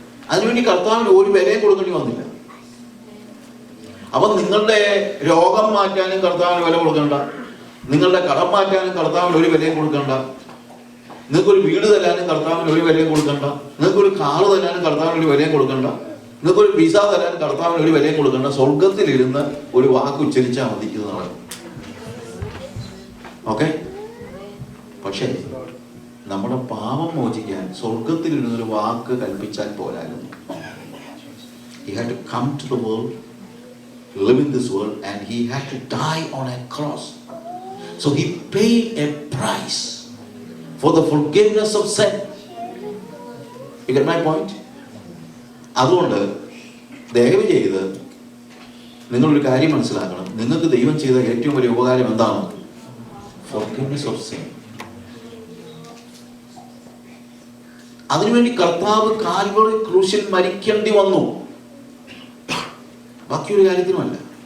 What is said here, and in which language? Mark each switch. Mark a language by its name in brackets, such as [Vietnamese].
[Malayalam] അതിനുവേണ്ടി കർത്താവിന് ഒരു വിലയും കൊടുക്കേണ്ടി വന്നില്ല. അപ്പം നിങ്ങളുടെ രോഗം മാറ്റാനും കർത്താവിന് വില കൊടുക്കണ്ട, നിങ്ങളുടെ കടം മാറ്റാനും കർത്താവിന് ഒരു വിലയും കൊടുക്കണ്ട, നിങ്ങൾക്കൊരു വീട് തരാനും കർത്താവിന് ഒരു വിലയും കൊടുക്കണ്ട, നിങ്ങൾക്കൊരു കാറ് തരാനും കർത്താവിന് ഒരു വിലയും കൊടുക്കണ്ട, നിങ്ങൾക്കൊരു വിസ തരാനും കർത്താവിന് ഒരു വിലയും കൊടുക്കണ്ട. സ്വർഗത്തിലിരുന്ന് ഒരു വാക്ക് ഉച്ചരിച്ചാൽ മതി, ഇത് നടക്കും. ഓക്കെ? പക്ഷേ നമ്മുടെ പാപം മോചിക്കാൻ സ്വർഗത്തിലിരുന്നൊരു വാക്ക് കൽപ്പിച്ചാൽ പോരായിരുന്നു. [English] He had to come to the world, live in this world, and he had to die on a cross. So he paid a price for the forgiveness of sin. You get my point? [Malayalam] അതുകൊണ്ട് ദയവ് ചെയ്ത് നിങ്ങളൊരു കാര്യം മനസ്സിലാക്കണം. നിങ്ങൾക്ക് ദൈവം ചെയ്ത ഏറ്റവും വലിയ ഉപകാരം എന്താണ്? [English] Forgiveness of sin. [Malayalam] അതിനുവേണ്ടി കർത്താവ് കാൽവറി ക്രൂശിൽ മരിക്കേണ്ടി വന്നു. ബാക്കിയൊരു കാര്യത്തിനുമല്ല.